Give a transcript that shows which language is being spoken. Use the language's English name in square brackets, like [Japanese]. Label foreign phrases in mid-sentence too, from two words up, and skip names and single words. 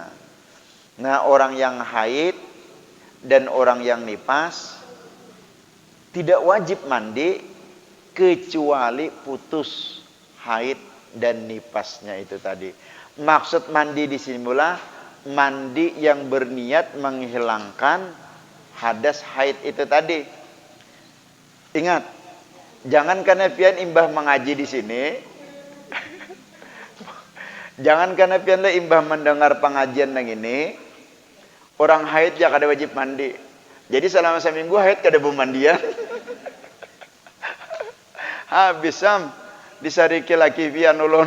[Indonesian] Nah orang yang haid dan orang yang nifas tidak wajib mandi kecuali putus haid dan nifasnya itu tadi. Maksud mandi di sini mula mandi yang berniat menghilangkan hadas haid itu tadi. [Banjar] Ingat, jangan karena pian imbah mengaji di sini, jangan karena pian le imbah mendengar pengajian yang ini, orang haid ya kada wajib mandi. Jadi selama seminggu haid kada pemandian. Habis disariki laki pian ulun.